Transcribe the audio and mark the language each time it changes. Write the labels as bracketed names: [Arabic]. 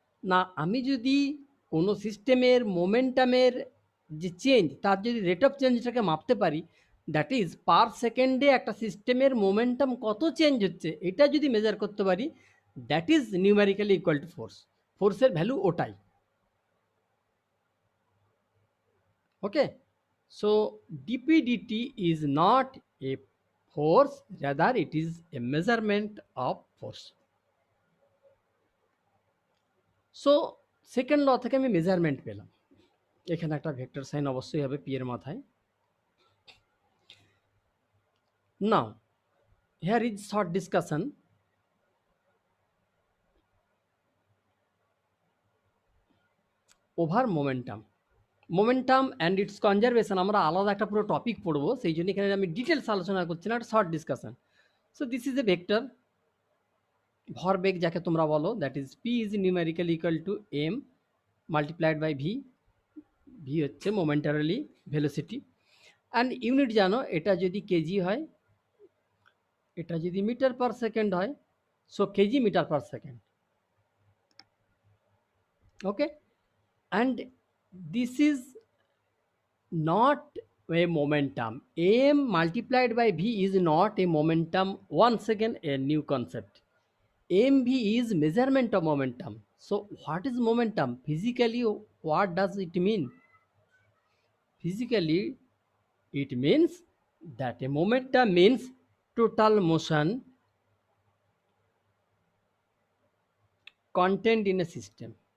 [Bangla] না, আমি যদি কোনো সিস্টেমের মোমেন্টামের যে চেঞ্জ, তার যদি রেট অফ চেঞ্জটাকে মাপতে পারি, দ্যাট ইজ পার সেকেন্ডে একটা সিস্টেমের মোমেন্টাম কত চেঞ্জ হচ্ছে, এটা যদি মেজার করতে পারি, [English] That is numerically equal to force. [Bangla] ফোর্সের ভ্যালু ওটাই। [English] Okay, so dpdt is not a force, rather it is a measurement of force. [Bangla] So second law থেকে আমি মেজারমেন্ট পেলাম, এখানে একটা ভেক্টর সাইন অবশ্যই হবে পি এর মাথায়। [English] Now here is short discussion. [Bangla] Over momentum, momentum and it's conservation আমরা আলাদা একটা পুরো টপিক পড়বো, সেই জন্য এখানে আমি ডিটেলস আলোচনা করছি না, একটা short discussion. [English] so this is a vector, [Bangla] ভরবেগ যাকে তোমরা বলো, [English] That is P is numerically equal to M multiplied by V. [Bangla] V হচ্ছে মোমেন্টারিলি ভেলোসিটি, অ্যান্ড ইউনিট জানো, এটা যদি কেজি হয়, এটা যদি মিটার পার সেকেন্ড হয়, so KG metre per second. [English] Okay, and this is not a momentum. M multiplied by V is not a momentum. Once again, a new concept. mv is measurement of momentum. So what is momentum? Physically, what does it mean? Physically, it means that a momentum means total motion contained in a system.